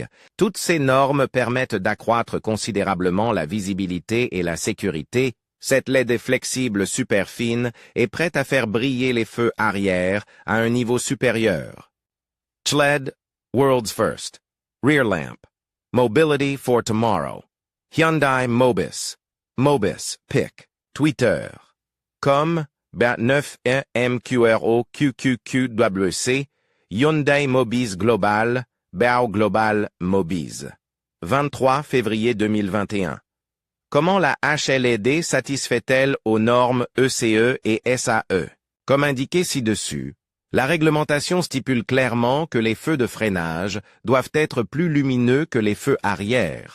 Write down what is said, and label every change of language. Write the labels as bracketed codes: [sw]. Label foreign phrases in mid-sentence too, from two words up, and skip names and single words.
[fr] Toutes ces normes permettent d'accroître considérablement la visibilité et la sécurité. Cette LED est flexible, super fine et prête à faire briller les feux arrière à un niveau supérieur. HLD, [en] World's First. Rear Lamp. Mobility for Tomorrow. Hyundai Mobis. Mobis, PIC. Twitter. Com, 9MQROQQQWC. Hyundai Mobis Global, BAO Global Mobis. [fr] 23 février 2021. Comment la HLED satisfait-elle aux normes ECE et SAE? Comme indiqué ci-dessus, la réglementation stipule clairement que les feux de freinage doivent être plus lumineux que les feux arrière.